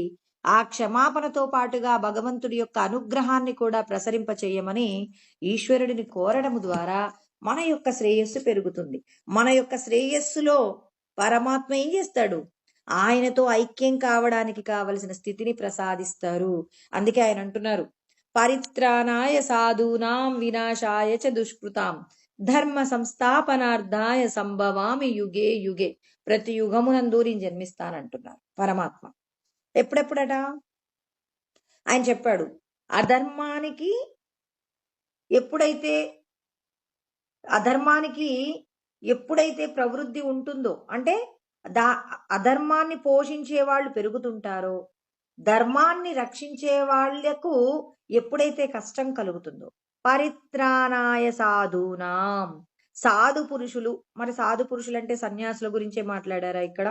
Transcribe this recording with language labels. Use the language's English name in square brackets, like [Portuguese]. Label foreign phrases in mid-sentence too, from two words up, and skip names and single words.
[Telugu] ఆ క్షమాపణతో పాటుగా భగవంతుడి యొక్క అనుగ్రహాన్ని కూడా ప్రసరింప చేయమని ఈశ్వరుడిని కోరడం ద్వారా మన యొక్క శ్రేయస్సు పెరుగుతుంది. మన యొక్క శ్రేయస్సులో పరమాత్మ ఏం చేస్తాడు? ఆయనతో ఐక్యం కావడానికి కావలసిన స్థితిని ప్రసాదిస్తారు. అందుకే ఆయన అంటున్నారు, [Sanskrit] పరిత్రాణాయ సాధూనాం వినాశాయ చ దుష్కృతాం ధర్మ సంస్థాపనార్థాయ సంభవామి యుగే యుగే. [Telugu] ప్రతి యుగమునందు నేను జన్మిస్తానంటున్నారు పరమాత్మ. ఎప్పుడెప్పుడట? ఆయన చెప్పాడు, అధర్మానికి ఎప్పుడైతే ప్రవృద్ధి ఉంటుందో అంటే అధర్మాన్ని పోషించే వాళ్ళు పెరుగుతుంటారో ధర్మాన్ని రక్షించే వాళ్లకు ఎప్పుడైతే కష్టం కలుగుతుందో, [Sanskrit] పరిత్రాణాయ సాధూనాం, [Telugu] సాధు పురుషులు, మరి సాధు పురుషులు అంటే సన్యాసుల గురించే మాట్లాడారా ఇక్కడ?